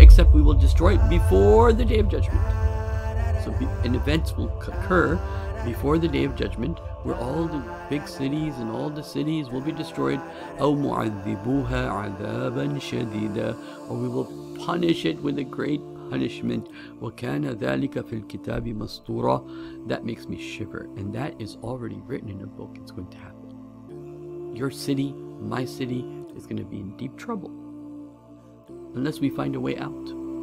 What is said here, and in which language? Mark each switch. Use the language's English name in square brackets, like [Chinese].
[English] Except we will destroy it before the Day of Judgment. So an events will occur before the Day of Judgment where all the big cities and all the cities will be destroyed. [Arabic] أو معذبوها عذابا شديدا, [English] or we will punish it with a great punishment. [Arabic] وكان ذلك في الكتاب مسطورا. [English] That makes me shiver, and that is already written in a book. It's going to happen. Your city, my city, is going to be in deep trouble unless we find a way out.